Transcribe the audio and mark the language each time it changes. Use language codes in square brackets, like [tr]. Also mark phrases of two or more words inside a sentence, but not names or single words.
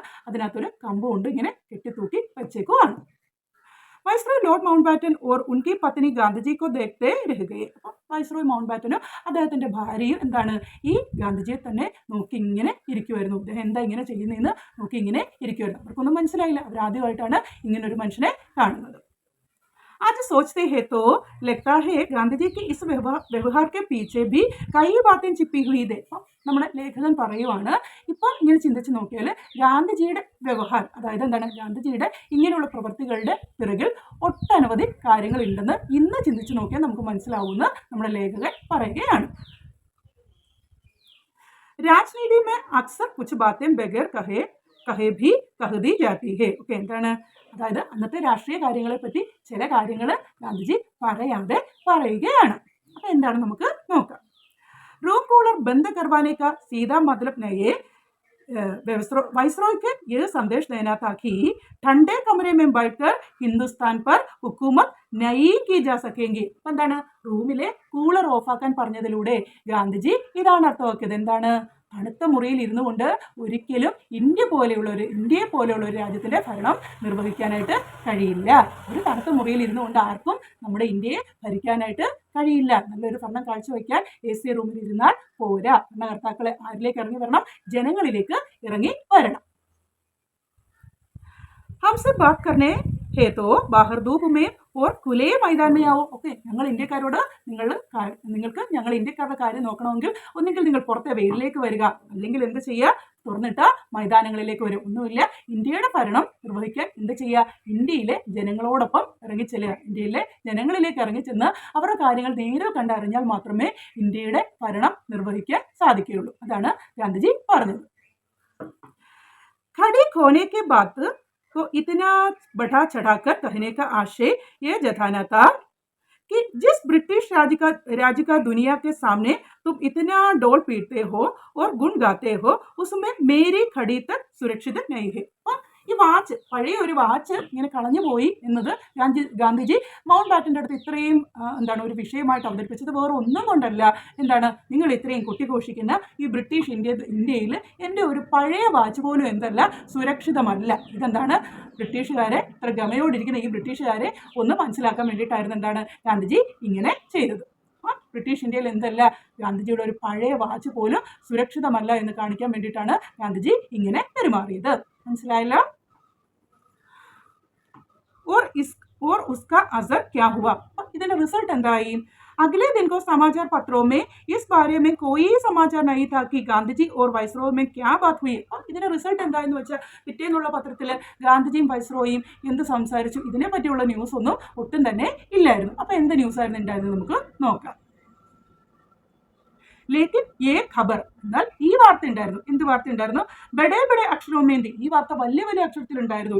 [ml] അതിനകത്തൊരു കമ്പ് കൊണ്ട് ഇങ്ങനെ കെട്ടിത്തൂക്കി വെച്ചേക്കുവാണ്. [hi] वाइसरॉय लॉर्ड माउंट बैटन और उनकी पत्नी गांधीजी को देखते रह गए. [ml] അപ്പം വൈസ്രോയ് മൗണ്ട് ബാറ്റനും അദ്ദേഹത്തിന്റെ ഭാര്യയും ഈ ഗാന്ധിജിയെ തന്നെ നോക്കി ഇങ്ങനെ ഇരിക്കുമായിരുന്നു. അദ്ദേഹം എന്താ ഇങ്ങനെ ചെയ്യുന്നതെന്ന് നോക്കി ഇങ്ങനെ ഇരിക്കുമായിരുന്നു. അവർക്കൊന്നും മനസ്സിലായില്ല, അവരാദ്യമായിട്ടാണ് ഇങ്ങനെ ഒരു മനുഷ്യനെ കാണുന്നത്. [hi] आज सोचते हैं तो लगता है गांधी जी की इस व्यवहार के पीछे भी कई बातें छिपी हुई है. [ml] നമ്മുടെ ലേഖകൻ പറയുവാണ്, ഇപ്പം ഇങ്ങനെ ചിന്തിച്ച് നോക്കിയാൽ ഗാന്ധിജിയുടെ വ്യവഹാരം, അതായത് ഗാന്ധിജിയുടെ ഇങ്ങനെയുള്ള പ്രവൃത്തികളുടെ പിറകിൽ ഒട്ടനവധി കാര്യങ്ങളുണ്ടെന്ന് ഇന്ന് ചിന്തിച്ച് നോക്കിയാൽ നമുക്ക് മനസ്സിലാവുമെന്ന് നമ്മുടെ ലേഖകൻ പറയുകയാണ്. [hi] രാജ്നീതി में अक्सर कुछ बातें बगैर कहे भी कह दी जाती है. [ml] എന്താണ്, അതായത് അന്നത്തെ രാഷ്ട്രീയ കാര്യങ്ങളെ പറ്റി ചില കാര്യങ്ങൾ ഗാന്ധിജി പറയാതെ പറയുകയാണ്. അപ്പൊ എന്താണ് നമുക്ക് നോക്കാം. [hi] रूम कूलर बंद करवाने का सीधा मतलब नहीं है. वाइसरॉय के यह संदेश देना था कि ठंडे कमरे में बैठकर हिंदुस्तान पर हुकूमत नहीं की जा सकेंगी. [ml] എന്താണ്, റൂമിലെ കൂളർ ഓഫാക്കാൻ പറഞ്ഞതിലൂടെ ഗാന്ധിജി ഇതാണ് അർത്ഥമാക്കിയത്. എന്താണ്, തണുത്ത മുറിയിൽ ഇരുന്നു കൊണ്ട് ഒരിക്കലും ഇന്ത്യയെ പോലെയുള്ള ഒരു രാജ്യത്തിന്റെ ഭരണം നിർവഹിക്കാനായിട്ട് കഴിയില്ല. ഒരു തണുത്ത മുറിയിൽ ഇരുന്നു കൊണ്ട് ആർക്കും നമ്മുടെ ഇന്ത്യയെ ഭരിക്കാനായിട്ട് കഴിയില്ല. നല്ലൊരു ഭരണം കാഴ്ചവെക്കാൻ AC റൂമിൽ ഇരുന്നാൽ പോരാ. ഭരണകർത്താക്കളെ ആരിലേക്ക് ഇറങ്ങി വരണം? ജനങ്ങളിലേക്ക് ഇറങ്ങി വരണം. [hi] हमसे बात करने है तो बाहर धूप में और खुले मैदान में आओ. [ml] ഞങ്ങൾ ഇന്ത്യക്കാരോട് നിങ്ങൾക്ക് ഞങ്ങൾ ഇന്ത്യക്കാരുടെ കാര്യം നോക്കണമെങ്കിൽ ഒന്നുകിൽ നിങ്ങൾ പുറത്തെ വെയിലിലേക്ക് വരിക, അല്ലെങ്കിൽ എന്ത് ചെയ്യുക, തുറന്നിട്ട മൈതാനങ്ങളിലേക്ക് വരും. ഒന്നുമില്ല, ഇന്ത്യയുടെ ഭരണം നിർവഹിക്കാൻ എന്ത് ചെയ്യുക, ഇന്ത്യയിലെ ജനങ്ങളോടൊപ്പം ഇറങ്ങിച്ചെല്ലുക. ഇന്ത്യയിലെ ജനങ്ങളിലേക്ക് ഇറങ്ങിച്ചെന്ന് അവരുടെ കാര്യങ്ങൾ നേരിൽ കണ്ടറിഞ്ഞാൽ മാത്രമേ ഇന്ത്യയുടെ ഭരണം നിർവഹിക്കാൻ സാധിക്കുകയുള്ളൂ. അതാണ് ഗാന്ധിജി പറഞ്ഞത്. [hi] घड़ी खोने के बात तो इतना बढ़ा चढ़ाकर कहने का आशय यह जताना था कि जिस ब्रिटिश राज्य का दुनिया के सामने तुम इतना डोल पीटते हो और गुण गाते हो उसमें मेरी खड़ी तक सुरक्षित नहीं है. [ml] ഈ വാച്ച്, പഴയ ഒരു വാച്ച് ഇങ്ങനെ കളഞ്ഞു പോയി എന്നത് ഗാന്ധിജി മൗണ്ട് ബാറ്റൻ്റെ അടുത്ത് ഇത്രയും ഒരു വിഷയമായിട്ട് അവതരിപ്പിച്ചത് വേറെ ഒന്നും കൊണ്ടല്ല. നിങ്ങൾ ഇത്രയും കൊട്ടിഘോഷിക്കുന്ന ഈ ബ്രിട്ടീഷ് ഇന്ത്യയിൽ എൻ്റെ ഒരു പഴയ വാച്ച് പോലും എന്തല്ല, സുരക്ഷിതമല്ല. ബ്രിട്ടീഷുകാരെ ഇത്ര ഗമയോടിരിക്കുന്ന ഈ ബ്രിട്ടീഷുകാരെ ഒന്ന് മനസ്സിലാക്കാൻ വേണ്ടിയിട്ടായിരുന്നു ഗാന്ധിജി ഇങ്ങനെ ചെയ്തത്. ബ്രിട്ടീഷ് ഇന്ത്യയിൽ എന്തല്ല, ഗാന്ധിജിയുടെ ഒരു പഴയ വാച്ച് പോലും സുരക്ഷിതമല്ല എന്ന് കാണിക്കാൻ വേണ്ടിയിട്ടാണ് ഗാന്ധിജി ഇങ്ങനെ പെരുമാറിയത്. മനസ്സിലായല്ലോ? [hi] और उसका असर क्या हुआ? [ml] ഇതിന്റെ റിസൾട്ട് എന്തായി? [hi] अगले दिन को समाचार पत्रों में इस बारे में कोई समाचार नहीं था कि गांधी और वाइसरॉय में क्या बात हुई. [ml] ഇതിന്റെ റിസൾട്ട് എന്തായെന്ന് വെച്ചാൽ പിറ്റേന്നുള്ള പത്രത്തിൽ ഗാന്ധിജിയും വൈസ്രോയും എന്ത് സംസാരിച്ചു ഇതിനെ പറ്റിയുള്ള ന്യൂസ് ഒന്നും ഒട്ടും തന്നെ ഇല്ലായിരുന്നു. അപ്പോൾ എന്ത് ന്യൂസ് ആയിരുന്നു ഉണ്ടായിരുന്നത് നമുക്ക് നോക്കാം. [hi] लेकिन ये ख़बर [ml] എന്നാൽ ഈ വാർത്ത ഉണ്ടായിരുന്നു. എന്ത് വാർത്ത ഉണ്ടായിരുന്നു? [hi] बड़े बड़े अक्षरों में थी, [ml] ഈ വാർത്ത വലിയ വലിയ അക്ഷരത്തിലുണ്ടായിരുന്നു.